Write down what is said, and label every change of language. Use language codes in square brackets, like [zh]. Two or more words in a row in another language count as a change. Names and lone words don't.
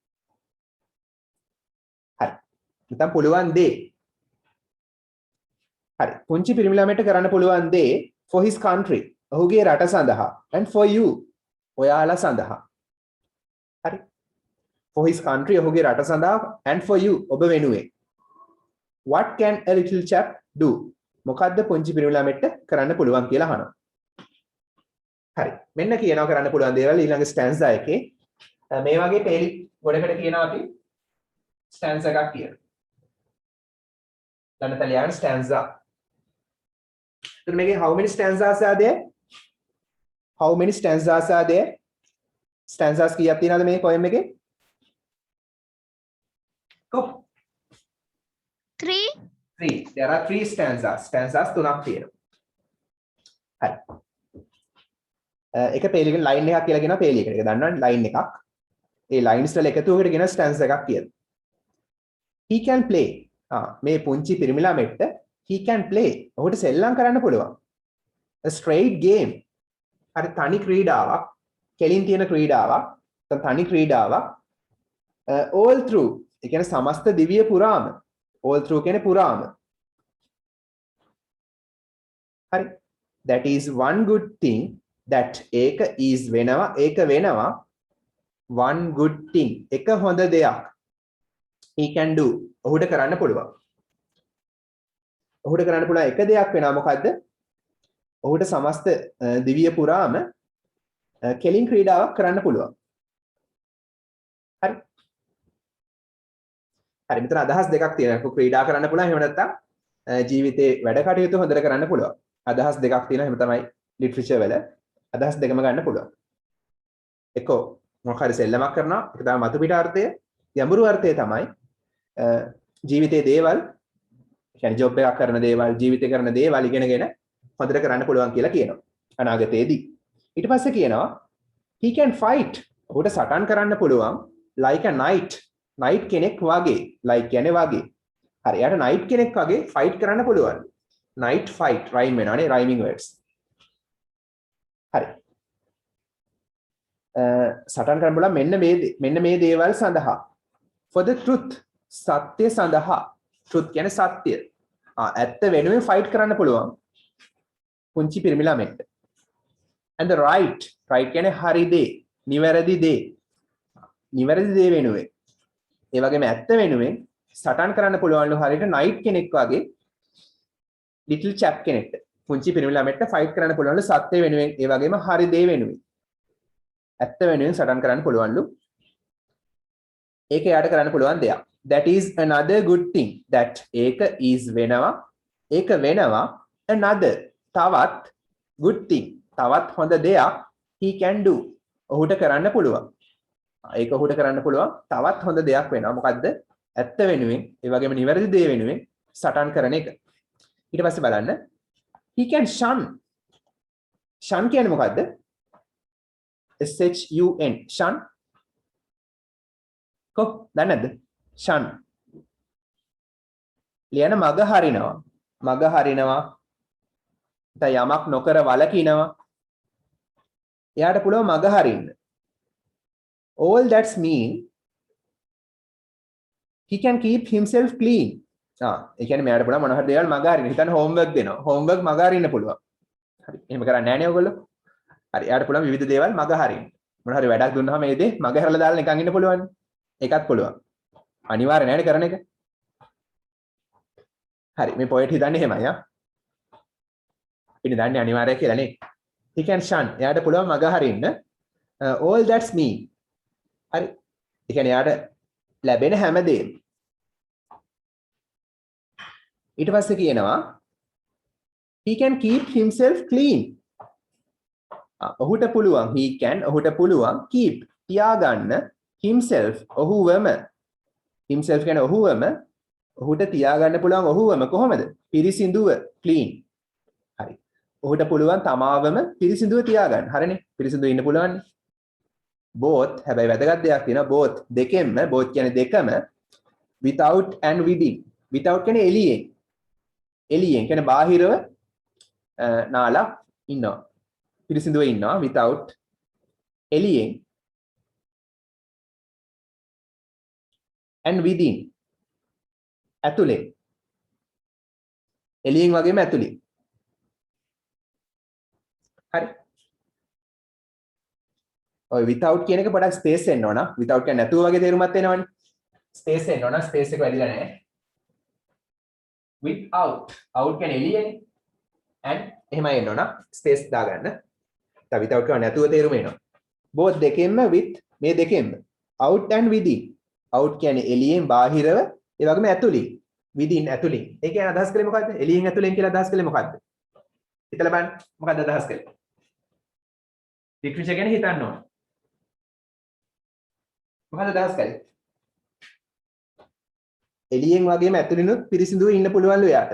[si] හරි. නැත්නම් පුළුවන් දේ හරි පුංචි පිරිමි ළමයට කරන්න පුළුවන් දේ [en] for his country [si] ඔහුගේ රට සඳහා [en] and for you [si] ඔයාලා සඳහා හරි [en] for his country [si] ඔහුගේ රට සඳහා [en] and for you [si] ඔබ වෙනුවෙන් [en] what can a little chap do [si] මොකද්ද පුංචි පිරිමි ළමයට කරන්න පුළුවන් කියලා අහනවා හරි මෙන්න කියනවා කරන්න පුළුවන් දේවල් ඊළඟ ස්ටැන්සා එකේ මේ වගේ පේලි ගොඩකට කියනවා අපි ස්ටැන්සා එකක් කියලා [en] then Italian stanza then make how many stanzas are there how many stanzas are there stanzas [si] කීයක් තියෙනවද මේ poem එකේ [en] go 3 there are 3 stanzas [si] තුනක් තියෙනවා හරි එක පේලියක line එකක් කියලා කියනවා පේලියකට ඒක දන්නවනේ line එකක් ඒ lines වල එකතුවකට කියන stanza එකක් කියලා [en] he can play [si] මේ පුංචි පිරිමි ළමෙක්ට [en] he can play [si] ඔහුට සෙල්ලම් කරන්න පුළුවන් [en] a straight game [si] හරි තනි ක්‍රීඩාවක් කෙලින් තියෙන ක්‍රීඩාවක් තනි ක්‍රීඩාවක් [en] all through [si] ඒ කියන්නේ සමස්ත දිවිය පුරාම [en] all through [si] කියන්නේ පුරාම. හරි. [en] that is one good thing that ඒක is [si] වෙනවා ඒක වෙනවා [en] one good thing [si] එක හොඳ දෙයක් [en] he can do [si] ඔහුට කරන්න පුළුවන්. ඔහුට කරන්න පුළුවන් එක දෙයක් වෙනවා මොකද්ද? ඔහුට සමස්ත දිව්‍ය පුරාම කෙලින් ක්‍රීඩාවක් කරන්න පුළුවන්. හරි. හරි මෙතන අදහස් දෙකක් තියෙනවා. ක්‍රීඩා කරන්න පුළුවන් එහෙම නැත්නම් ජීවිතේ වැඩ කටයුතු හොඳට කරන්න පුළුවන්. අදහස් දෙකක් තියෙනවා. එහෙම තමයි ලිටරචර් වල අදහස් දෙකම ගන්න පුළුවන්. එකෝ මොකක් හරි සෙල්ලමක් කරනවා. ඒක තමයි මතු පිට අර්ථය. යඹුරු අර්ථය තමයි ජීවිතයේ දේවල් කියන්නේ ජොබ් එකක් කරන දේවල් ජීවිතේ කරන දේවල් ඉගෙනගෙන හොඳට කරන්න පුළුවන් කියලා කියනවා. අනාගතයේදී. ඊට පස්සේ කියනවා he can fight. ඔහුට සටන් කරන්න පුළුවන් [en] like a knight. [si] knight කෙනෙක් වගේ. like කියන්නේ වගේ. හරි. එයාට knight කෙනෙක් වගේ fight කරන්න පුළුවන්. [en] knight fight rhyme වෙනවානේ rhyming words. හරි. [si] සටන් කරන්න පුළුවන් මෙන්න මේ දේවල් සඳහා. [en] for the truth. [si] සත්‍ය සඳහා. truth කියන්නේ සත්‍ය. ඇත්ත වෙනුවෙන් fight කරන්න පුළුවන්. පුංචි පිරිමි ළමෙක්ට. [en] and the right [si] කියන්නේ හරි දේ, නිවැරදි දේ. නිවැරදි දේ වෙනුවෙන්. ඒ වගේම ඇත්ත වෙනුවෙන් සටන් කරන්න පුළුවන්ලු හරියට knight කෙනෙක් වගේ [en] little chap [si] කෙනෙක්ට. පුංචි පිරිමි ළමෙක්ට fight කරන්න පුළුවන්ලු සත්‍ය වෙනුවෙන්, ඒ වගේම හරි දේ වෙනුවෙන්. ඇත්ත වෙනුවෙන් සටන් කරන්න පුළුවන්ලු. ඒක යාට කරන්න පුළුවන් දෙයක්. [en] that is another good thing that ඒක is වෙනවා. [si] ඒක වෙනවා another තවත් [en] good thing [si] තවත් හොඳ දෙයක් [en] he can do [si] ඔහුට කරන්න පුළුවන්. ඒක ඔහුට කරන්න පුළුවන් තවත් හොඳ දෙයක් වෙනවා. මොකද්ද? ඇත්ත වෙනුවෙන් ඒ වගේම නිවැරදි දේ වෙනුවෙන් සටන් කරන එක. ඊට පස්සේ බලන්න [en] he can shun. [si] shun කියන්නේ මොකද්ද? shun shun කො දන්නේ නැද්ද? shun ලියන මග හරිනවා. මග හරිනවා. යමක් නොකර වළකිනවා. එයාට පුළුවන් මග හරින්න. [en] all that's mean he can keep himself clean. [si] ඒ කියන්නේ මෙයාට පුළුවන් මොන හරි දේවල් මග හරින්න. හිතන්න homework දෙනවා. homework මග හරින්න පුළුවන්. හරි. එහෙම කරන්නේ නැහැ නේ ඔයගොල්ලෝ. හරි. එයාට පුළුවන් විවිධ දේවල් මග හරින්න. මොන හරි වැඩක් දුන්නාම මේ දේ මග හැරලා දාලා නිකන් ඉන්න පුළුවන්. ඒකත් පුළුවන්. අනිවාර්ය නැහැ නේ කරන එක. හරි. මේ පොයින්ට් හිතන්නේ එහෙමයි ආ. ඉතින් දන්නේ අනිවාර්යයි කියලා නේ. [en] he can shun. [si] එයාට පුළුවන් මග හරින්න. [en] all that's mean. [si] හරි. ඒ කියන්නේ එයාට ලැබෙන හැමදේම. ඊට පස්සේ කියනවා [en] he can keep himself clean. [si] ඔහුට පුළුවන් ඔහුට පුළුවන් keep තියාගන්න himself ඔහුවම. himself කියන්නේ ඔහුවම ඔහුට තියාගන්න පුළුවන් ඔහුවම කොහොමද? පිරිසිදුව clean. හරි. ඔහුට පුළුවන් තමාවම පිරිසිදුව තියාගන්න. හරිනේ. පිරිසිදුව ඉන්න පුළුවන්. both හැබැයි වැදගත් දෙයක් තියෙනවා both දෙකෙන්ම both කියන්නේ දෙකම [en] without and within. [si] without කියන්නේ එළියෙන්. එළියෙන් කියන්නේ බාහිරව නාලා ඉන්නවා. පිරිසිදුව ඉන්නවා without එළියෙන් [en] and within [si] ඇතුලේ. එළියෙන් වගේම ඇතුලේ. හරි. ඔය without කියන එක පොඩක් ස්පේස් එන්න ඕන. without කියන්නේ නැතුව වගේ තේරුමක් එනවනේ. ස්පේස් එන්න ඕන. ස්පේස් එක වැඩිලා නැහැ. [en] without out [si] කියන්නේ එළියනේ. and එහෙමයි එන්න ඕන. ස්පේස් දාගන්න. දැන් without කියන්නේ නැතුව තේරුම එනවා. [en] both දෙකෙන්ම with [si] මේ දෙකෙන්ම [en] out and within. [si] out කියන්නේ එළියෙන් බාහිරව ඒ වගේම ඇතුලින්. within ඇතුලින්. ඒ කියන්නේ අදහස් කළේ මොකද්ද? එළියෙන් ඇතුලෙන් කියලා අදහස් කළේ මොකද්ද? හිතලා බලන්න. මොකද්ද අදහස් කළේ? ලිටරචර් ගැන හිතන්න ඕන. මොකද්ද අදහස් කළේ? එළියෙන් වගේම ඇතුලිනුත් පිරිසිදුව ඉන්න පුළුවන්ලු එයාට.